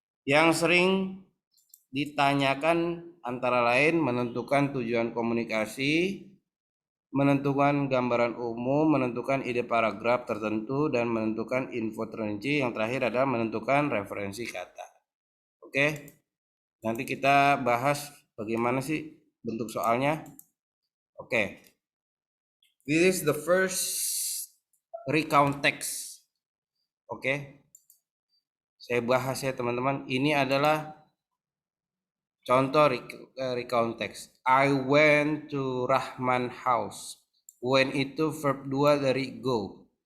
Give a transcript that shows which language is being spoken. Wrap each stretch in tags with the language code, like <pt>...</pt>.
<id>Yang sering ditanyakan antara lain menentukan tujuan komunikasi, menentukan gambaran umum, menentukan ide paragraf tertentu, dan menentukan info terinci. Yang terakhir adalah menentukan referensi kata. Oke, nanti kita bahas bagaimana sih bentuk soalnya.</id> <en>Oke, this is the first recount text.</en> <id>Oke, saya bahas ya teman-teman. Ini adalah contoh recount text.</id> <en>I went to Rahman house. When</en> <id>itu</id> <en>verb 2</en> <id>dari</id> <en>go.</en>